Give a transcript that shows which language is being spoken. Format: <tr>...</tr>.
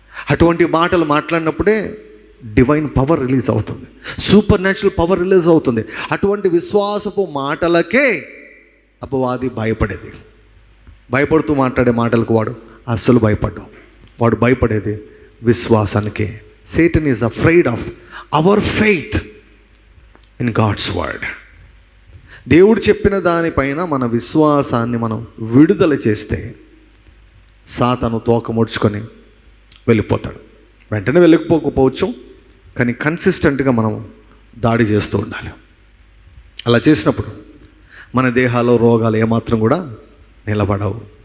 <te>అటువంటి మాటలు మాట్లాడినప్పుడే divine power release అవుతుంది, సూపర్ న్యాచురల్ పవర్ రిలీజ్ అవుతుంది. అటువంటి విశ్వాసపు మాటలకే అపవాది భయపడుతూ మాట్లాడే మాటలకు వాడు అస్సలు భయపడ్డు. వాడు భయపడేది విశ్వాసానికే.</te> <en>Satan is afraid of our faith in God's word.</en> <te>దేవుడు చెప్పిన దానిపైన మన విశ్వాసాన్ని మనం విడుదల చేస్తే సాతాను తోక ముడుచుకొని వెళ్ళిపోతాడు. వెంటనే వెళ్ళకపోవచ్చు, కానీ కన్సిస్టెంట్గా మనం దాడి చేస్తూ ఉండాలి. అలా చేసినప్పుడు మన దేహాల్లో రోగాలు ఏమాత్రం కూడా నిలబడవు.</te>